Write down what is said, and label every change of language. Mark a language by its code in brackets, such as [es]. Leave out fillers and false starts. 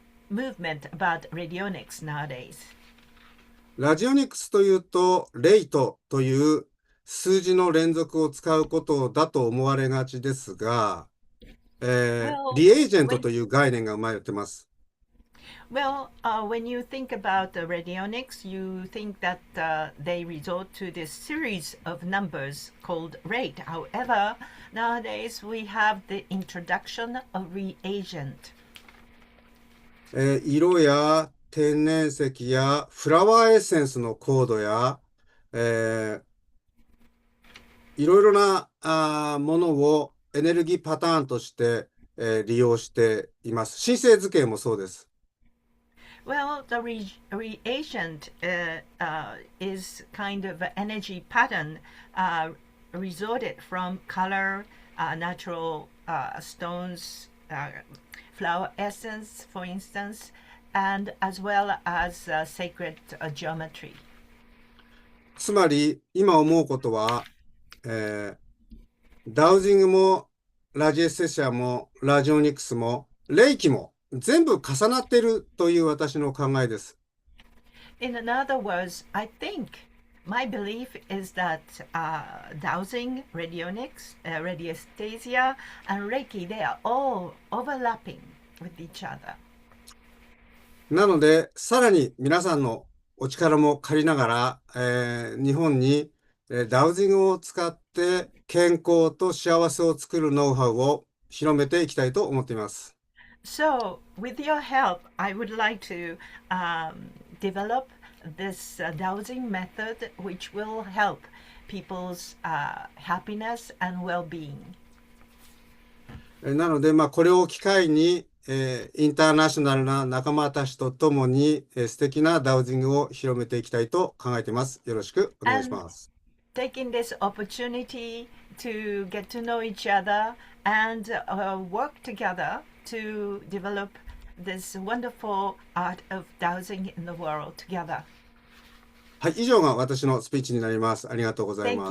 [en] movement about radionics nowadays. [ja] ラジオニクスというと、レイトという数字の連続を使うことだと思われがちですが、リエージェントという概念が生まれてます。 [en] Well, when you think about radionics, you think that they resort to this series of numbers called rate. However, nowadays we have the introduction of reagent. [ja] 色や天然石やフラワーエッセンスのコードや、いろいろなものをエネルギーパターンとして、利用しています。新生図形もそうです。 [en] Well, the reagent is kind of an energy pattern resorted from color, natural stones, flower essence, for instance, and as well as sacred geometry. [ja] つまり、今思うことは、ダウジングも、ラジエステシアも、ラジオニクスも、レイキも、全部重なっているという私の考えです。 [en] In other words, I think my belief is that dowsing, radionics, radiesthesia, and Reiki, they are all overlapping with each other. [ja] なので、さらに皆さんのお力も借りながら、日本に、ダウジングを使って健康と幸せを作るノウハウを広めていきたいと思っています。 [en] So, with your help, I would like to develop this dowsing method which will help people's happiness and well-being. [ja] なので、これを機会に、インターナショナルな仲間たちと共に、素敵なダウジングを広めていきたいと考えています。よろしくお願いします。 [en] Taking this opportunity to get to know each other and work together to develop this wonderful art of dowsing in the world together. [ja] はい、以上が私のスピーチになります。ありがとうございます。